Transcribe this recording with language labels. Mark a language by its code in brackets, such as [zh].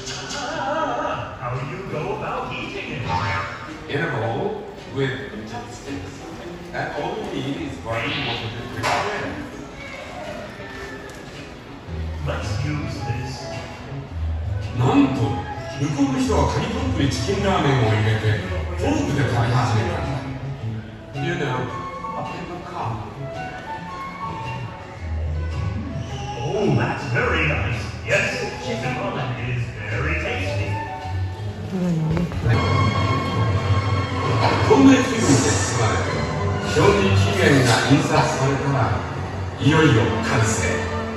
[en] How do you go about eating it? In a bowl with chopsticks. And all you need is boiling water to prepare. Let's use this. [ja] なんと向こうの人は紙コップにチキンラーメンを入れてフォークで食べ始めたんだ。 [en] You know, a paper cup. Oh, that's very nice. Yes, chicken ramen is very tasty. [ja] 透明フィルムで包まれて表示期限が印刷されたらいよいよ完成。